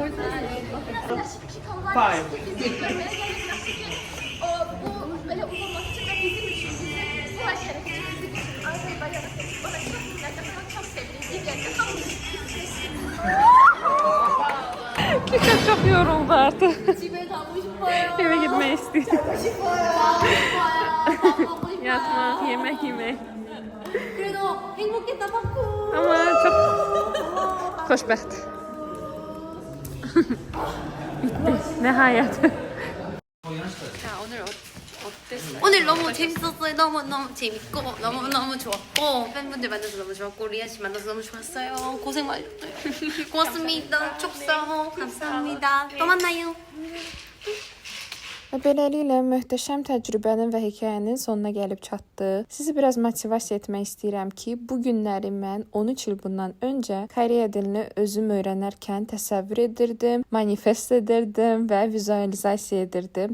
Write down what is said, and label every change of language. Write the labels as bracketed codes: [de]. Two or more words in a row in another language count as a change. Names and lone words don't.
[en] Five. [tr] Kiko çok yoruldu artık. [ko] 집에 가고 싶어요. [tr] Eve gitmeyi istiyor. [ko] 가고 싶어요. 밥 먹고 싶어요. [tr] Yatmak, yemek yemek. [ko] 그래도 행복했다 바꾸. [tr] Ama çok [az] xoşbəxt. Nəhayət. [ko] 오늘 너무 재밌었어요. 너무 재밌고 너무 좋았고 팬분들 만나서 너무 좋았고 리아 씨 만나서 너무 좋았어요. 고생 많으셨어요. 고맙습니다. 축사호 감사합니다. 또 만나요. [az] Və beləliklə möhtəşəm təcrübənin və hekayənin sonuna gəlib çatdıq. Sizi biraz motivasiya etmək istəyirəm ki, bu günləri mən 13 il bundan öncə Koreya dilini özüm öyrənərkən təsəvvür edirdim, manifest edirdim və vizualizasiya edirdim.